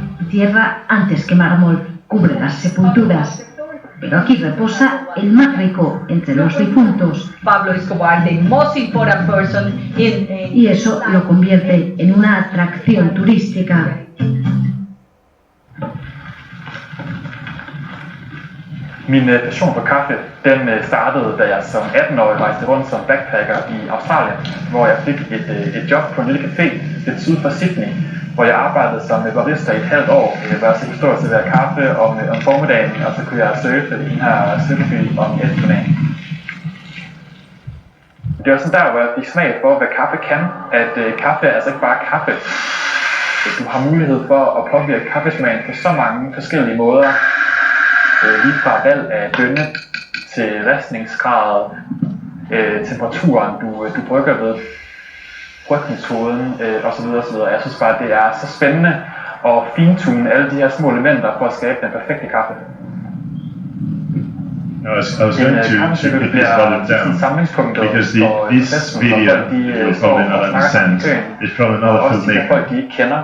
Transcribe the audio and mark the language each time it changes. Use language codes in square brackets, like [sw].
[es] Tierra antes que mármol cubre las sepulturas, pero aquí reposa el más rico entre los difuntos. [en] Pablo Escobar, the most important person [es] Y eso lo convierte en una atracción turística. [da] Min passion for kaffe, den startede, da jeg som 18-årig rejste rundt som backpacker i Australien, hvor jeg fik et job på en lille café lidt syd for Sydney, hvor jeg arbejdede som barista i et halvt år, hvor jeg så stod og servere kaffe om formiddagen, og så kunne jeg surfe i den her cykelby om eftermiddagen. Det var sådan der, hvor jeg fik smag for, hvad kaffe kan, at kaffe er altså ikke bare kaffe. Du har mulighed for at påvirke kaffesmagen på så mange forskellige måder, lige fra valg af bønne til ristningsgrad, temperaturen du brygger ved, brygningskoden osv. osv. Jeg synes bare, det er så spændende at fintune alle de her små elementer for at skabe den perfekte kaffe. [en] I was going to put this volume down because this video you will probably not understand. It's probably not a filmmaker.